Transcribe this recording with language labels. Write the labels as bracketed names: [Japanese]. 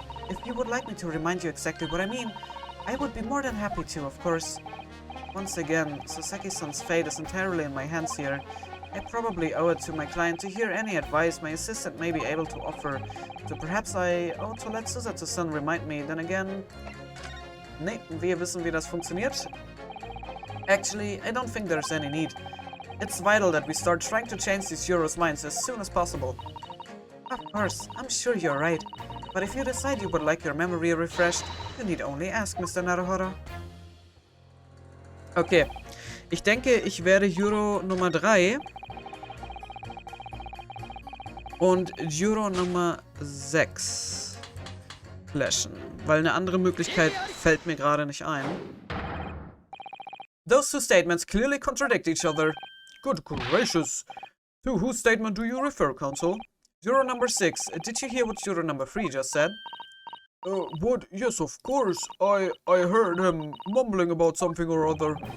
[English] If you would like me to remind you exactly what I mean, I would be more than happy to, of course. Once again, Sasaki-san's fate is entirely in my hands here. I probably owe it to my client to hear any advice my assistant may be able to offer. So perhaps I owe to let Susato-san remind me. Then again... [German] Nee, wir wissen, wie das funktioniert. [English] Actually, I don't think there's any need. It's vital that we start trying to change these jurors' minds as soon as possible. Of course, I'm sure you're right. But if you decide you would like your memory refreshed, you need only ask, Mr. Naruhodo. [German] Okay, ich denke, ich werde Juror Nummer 3 und Juror Nummer 6 flashen, weil eine andere Möglichkeit fällt mir gerade nicht ein. [English] Those two statements clearly contradict each other. Good gracious. To whose statement do you refer, counsel? Juror number 6, did you hear what juror number 3 just said? What? Yes, of course. I heard him mumbling about something or other.